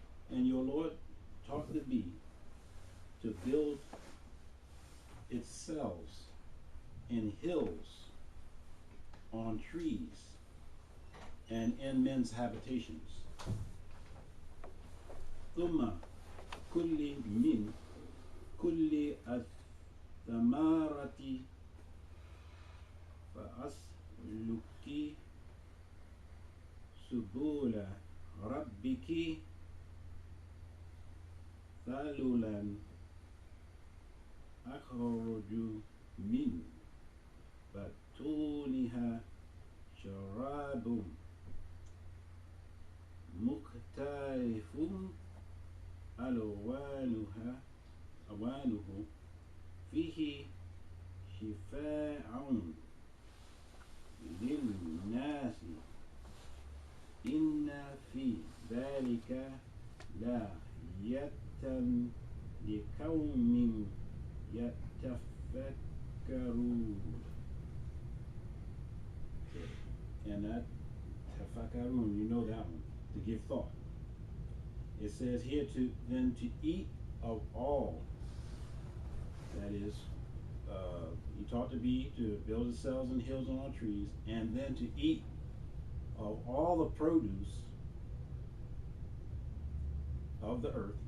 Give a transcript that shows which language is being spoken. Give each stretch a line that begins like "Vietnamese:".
English: And your Lord taught the bee to build its cells in hills, on trees, and in men's habitations.
Arabic: ثم كل من كل الثمرات فأسلكي سبل ربك ذللا أخرج من بطونها شراب مختلف ألوانه فيه شفاء للناس إن في ذلك لآية لقوم يتفكرون.
English: And that tafakkarun, you know that one, to give thought. It says here to eat of all. That is, you taught the bee to build its cells in hills and on trees, and then to eat of all the produce of the earth.